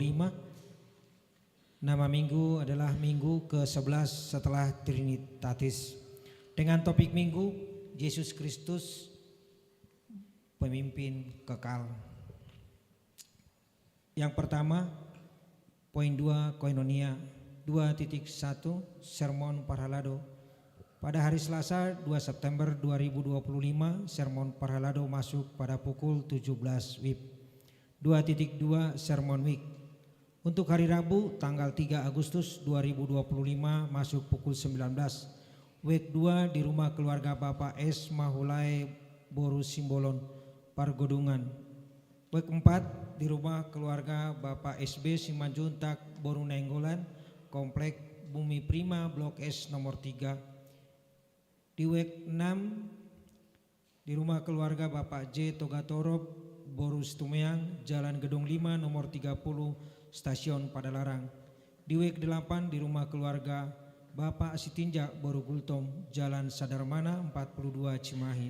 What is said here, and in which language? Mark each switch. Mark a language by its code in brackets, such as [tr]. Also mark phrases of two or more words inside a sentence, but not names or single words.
[id] Nama minggu adalah Minggu ke-11 setelah Trinitatis. Dengan topik minggu, Yesus Kristus, pemimpin kekal. Yang pertama, poin 2, Koinonia. 2.1, Sermon Parhalado. Pada hari Selasa 2 September 2025, Sermon Parhalado masuk pada pukul 17 WIB. 2.2, Sermon Week. Untuk hari Rabu tanggal 3 Agustus 2025 masuk pukul 19. Week 2 di rumah keluarga Bapak S. Mahulai Boru Simbolon, Pargodungan. Week 4 di rumah keluarga Bapak SB Simanjuntak Boru Nenggolan, Komplek Bumi Prima Blok S nomor 3. Di week 6 di rumah keluarga Bapak J. Togatorob Boru Stumeang, Jalan Gedung 5 nomor 30, Stasiun Padalarang. Di week 8 di rumah keluarga Bapak Sitinjak Boru Gultom, Jalan Sadarmana 42 Cimahi.